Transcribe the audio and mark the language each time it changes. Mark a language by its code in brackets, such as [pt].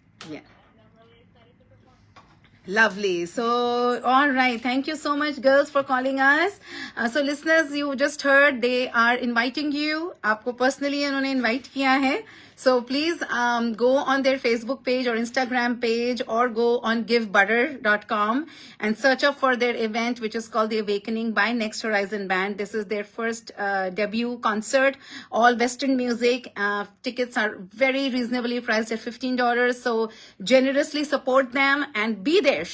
[en] Yeah. Lovely. So, all right. Thank you so much, girls, for calling us. So, listeners, you just heard they are inviting you. [hi] आपको personally उन्होंने invite किया है. [en] So, please go on their Facebook page or Instagram page or go on givebutter.com and search up for their event, which is called The Awakening by Next Horizon Band. This is their first debut concert, all Western music. Tickets are very reasonably priced at $15. So, generously support them and be there.